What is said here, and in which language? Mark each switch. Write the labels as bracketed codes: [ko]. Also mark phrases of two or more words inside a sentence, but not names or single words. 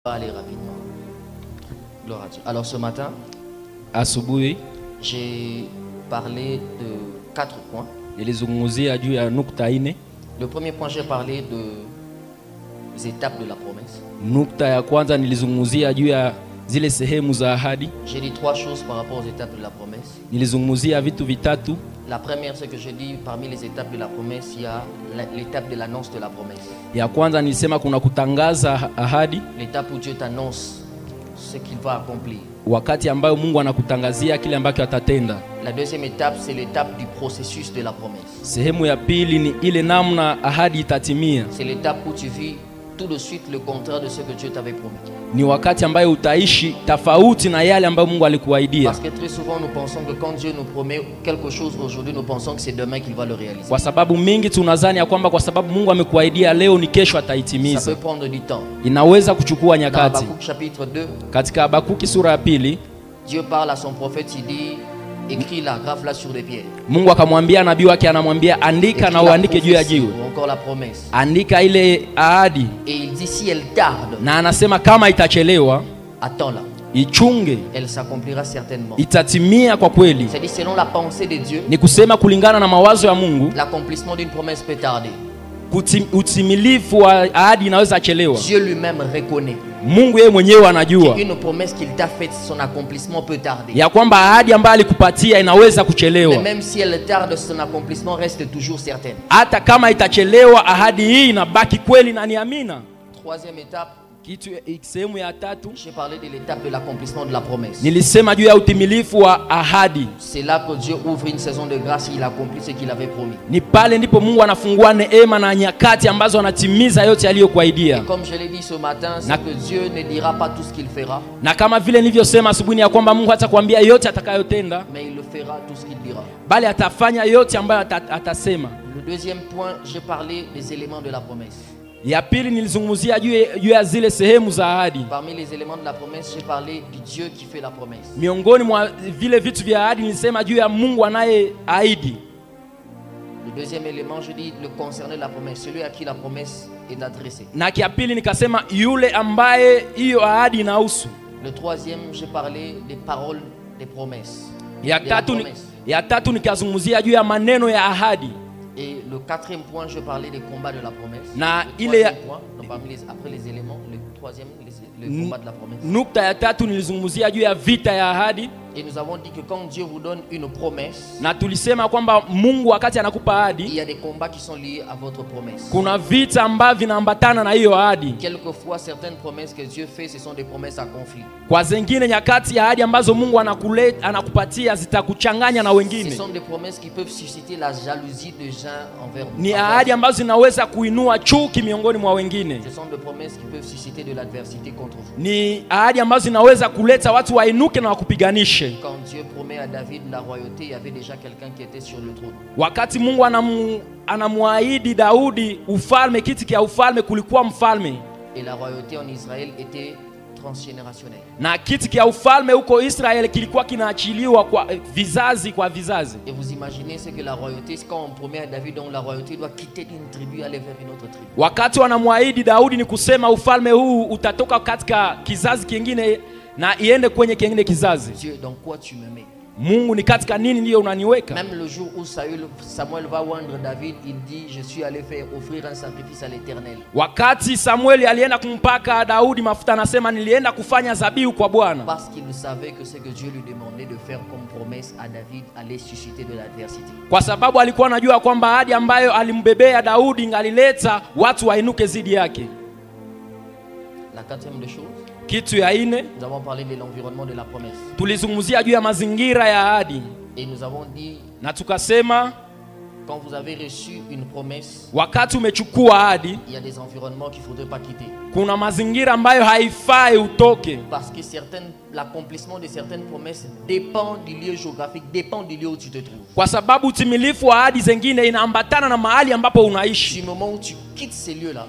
[fr] Aller rapidement. Gloire à Dieu. Alors ce matin, [sw] asubuhi [fr] j'ai parlé de 4 points. [sw] nilizungumzia juu ya nukta ine. [fr] Le premier point, j'ai parlé des étapes de la promesse. [sw] Nukta ya kwanza nilizungumzia juu ya zile sehemu za ahadi. [fr] J'ai dit 3 choses par rapport aux étapes de la promesse. [sw] Nilizungumzia vitu vitatu. [fr] La première, c'est que j'ai dit parmi les étapes de la promesse, il y a l'étape de l'annonce de la promesse. [sw] Ya kwanza nilisema kuna kutangaza ahadi, [fr] L'étape où Dieu t'annonce ce qu'il va accomplir. [sw] wakati ambayo Mungu anakutangazia kile ambacho atatenda. [fr] La deuxième étape, c'est l'étape du processus de la promesse. [sw] Sehemu ya pili ni ile namna ahadi itatimia. [fr] C'est l'étape où tu vis tout de suite le contraire de ce que Dieu t'avait promis. [sw] Ni wakati ambayo utaishi tofauti na yale ambayo Mungu alikuahidia. [fr] Parce que très souvent nous pensons que quand Dieu nous promet quelque chose aujourd'hui, nous pensons que c'est demain qu'il va le réaliser. [sw] Kwa sababu mingi tunadhani ya kwamba kwa sababu Mungu amekuahidia leo ni kesho [fr] Ça [sw] ataitimiza. [fr] peut prendre du temps. Dans [sw] Inaweza kuchukua nyakati. [fr] Habakkuk chapitre 2, [sw] Katika Habakuki sura ya pili, [fr] Dieu parle à son prophète, il dit écris la grave-la sur des pierres. [sw] Mungu akamwambia nabii wake, anamwambia andika [fr] Écris [sw] na [fr] la [sw] uandike juu ya [fr] prophétie, [sw] jiwe. [fr] ou encore la promesse. [sw] Andika ile ahadi, [fr] Et il dit si elle tarde, [sw] na anasema kama itachelewa [fr] attends-la. [sw] ichunge, [fr] Elle s'accomplira certainement. [sw] itatimia kwa kweli. [fr] C'est-à-dire selon la pensée de Dieu, [sw] Ni kusema kulingana na mawazo ya Mungu, [fr] l'accomplissement d'une promesse peut tarder. [sw] utimilifu wa ahadi inaweza chelewa. [fr] Dieu lui-même reconnaît [sw] Mungu yeye mwenyewe anajua [fr] qu'une promesse qu'il t'a faite, son accomplissement peut tarder. [sw] ya kwamba ahadi ambayo alikupatia inaweza [fr] Mais [sw] kuchelewa. [fr] même si elle tarde, son accomplissement reste toujours certain. [sw] Hata kama itachelewa, ahadi hii inabaki kweli na ni amina. [fr] Troisième étape, [sw] Sehemu ya tatu [fr] j'ai parlé de l'étape de l'accomplissement de la promesse. [sw] nilisema juu ya utimilifu wa ahadi. [fr] C'est là que Dieu ouvre une saison de grâce et il accomplit ce qu'il avait promis. [sw] Ni pale ndipo Mungu anafungua neema na nyakati ambazo anatimiza yote aliyokuahidia. [fr] Et comme je l'ai dit ce matin, c'est que Dieu ne dira pas tout ce qu'il fera, [sw] Na kama vile nilivyosema asubuhi ya kwamba Mungu hatakwambia yote atakayotenda, [fr] mais il le fera tout ce qu'il dira. [sw] bali atafanya yote ambayo atasema. [fr] Le deuxième point, j'ai parlé des éléments de la promesse. [sw] Ya pili nilizungumzia juu ya zile sehemu za ahadi. [fr] Parmi les éléments de la promesse, j'ai parlé du Dieu qui fait la promesse. [sw] Miongoni mwa vile vitu vya ahadi nilisema juu ya Mungu anayeahidi. [fr] Le deuxième élément, je dis le concerné de la promesse, celui à qui la promesse est adressée. [sw] Na kia pili nikasema yule ambaye hiyo ahadi inahusu. [fr] Le troisième, j'ai parlé des paroles des promesses. [sw] Ya tatu nikazungumzia juu ya maneno ya ahadi. [fr] Et le quatrième point, je parlais des combats de la promesse. [sw] Na [fr] le [sw] ile [fr] troisième point, donc après les éléments, le troisième, le combat de la promesse. [sw] Nukta ya tatu nilizungumzia juu ya vita ya ahadi. [fr] Et nous avons dit que quand Dieu vous donne une promesse, [sw] Na tulisema kwamba Mungu wakati anakupa [fr] il [sw] ahadi, [fr] y a des combats qui sont liés à votre promesse. [sw] kuna vita ambavyo vinaambatana na hiyo ahadi. [fr] Quelquefois, certaines promesses que Dieu fait, ce sont des promesses à conflit. [sw] Kwa zingine nyakati ya ahadi ambazo Mungu anakupatia zitakuchanganya na [fr] Ce [sw] wengine. [fr] sont des promesses qui peuvent susciter la jalousie de gens envers vous. [sw] Ni ahadi ambazo zinaweza kuinua chuki miongoni mwa wengine. [fr] Ce sont des promesses qui peuvent susciter de l'adversité contre vous. [sw] Ni ahadi ambazo zinaweza kuleta watu wainuke na wakupiganishe. [fr] Quand Dieu promet à David la royauté, il y avait déjà quelqu'un qui était sur le trône. [sw] Wakati Mungu anamwahidi Daudi ufalme, kiti kia ufalme, kulikuwa mfalme. [fr] Et la royauté en Israël était transgénérationnelle. [sw] Na kiti kia ufalme huko Israeli kilikuwa kinaachiliwa kwa vizazi kwa vizazi. [fr] Et vous imaginez ce que la royauté, quand on promet à David, donc la royauté doit quitter une tribu et aller vers une autre tribu. [sw] Wakati wanamwahidi Daudi ni kusema ufalme huu utatoka katika kizazi kingine na iende kwenye kingine kizazi. [fr] Dieu, dans quoi tu me mets? [sw] Mungu, ni katika nini ndiyo unaniweka? [fr] Même le jour où Samuel va oindre David, il dit je suis allé faire offrir un sacrifice à l'Éternel. [sw] Wakati Samueli alienda kumpaka Daudi mafuta, anasema nilienda kufanya dhabihu kwa Bwana. [fr] Parce qu'il savait que ce que Dieu lui demandait de faire comme promesse à David allait susciter de l'adversité. [sw] Kwa sababu alikuwa anajua kwamba ahadi ambayo alimbebea Daudi ingalileta watu wainuke zidi yake. [fr] La quatrième des choses, [sw] Kitu ya ine, [fr] nous avons parlé de l'environnement de la promesse. [sw] tulizungumzia juu ya mazingira ya ahadi. [fr] Et nous avons dit, [sw] Na tukasema [fr] quand vous avez reçu une promesse, [sw] wakati umechukua ahadi, [fr] il y a des environnements qu'il ne faudrait pas quitter. [sw] kuna mazingira ambayo haifai utoke. [fr] Parce que l'accomplissement de certaines promesses dépend du lieu géographique, dépend du lieu où tu te trouves. [sw] Kwa sababu utimilifu wa ahadi zingine inaambatana na mahali ambapo unaishi. [fr] Du moment où tu quittes ces lieux-là,